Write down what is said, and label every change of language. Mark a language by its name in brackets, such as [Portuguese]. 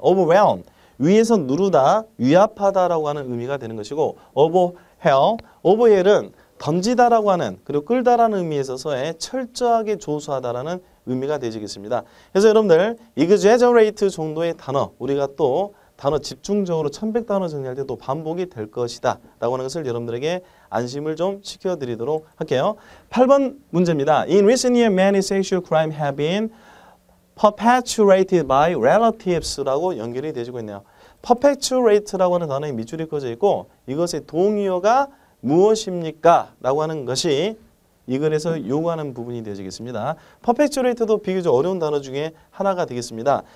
[Korean] overwhelm 위에서 누르다, 위압하다라고 하는 의미가 되는 것이고 overhaul은 던지다라고 하는 그리고 끌다라는 의미에 있어서의 철저하게 조수하다라는 의미가 되겠습니다. 그래서 여러분들 exaggerate 정도의 단어 우리가 또 단어 집중적으로 1100단어 정리할 때 또 반복이 될 것이다 라고 하는 것을 여러분들에게 안심을 좀 시켜드리도록 할게요. 8번 문제입니다. [English] In recent years, many sexual crimes have been perpetuated by relatives [Korean] 라고 연결이 되어지고 있네요. perpetuate라고 하는 단어에 밑줄이 꺼져 있고 이것의 동의어가 무엇입니까? 라고 하는 것이 이 글에서 요구하는 부분이 되어지겠습니다. perpetuate도 비교적 어려운 단어 중에 하나가 되겠습니다.